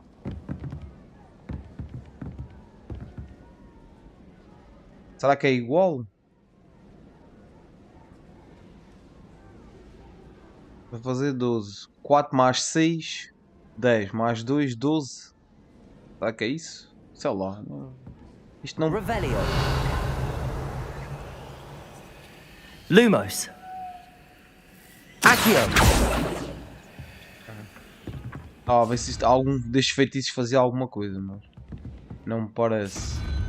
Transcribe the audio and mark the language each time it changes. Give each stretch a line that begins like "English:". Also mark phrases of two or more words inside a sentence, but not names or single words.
Portuguese: Será que é igual? Vou fazer 12. 4 mais 6, 10 mais 2, 12. Será que é isso? Sei lá. Isto não... Revelio. Lumos. Accio. A ver se isto, algum destes feitiços fazia alguma coisa, mas não me parece.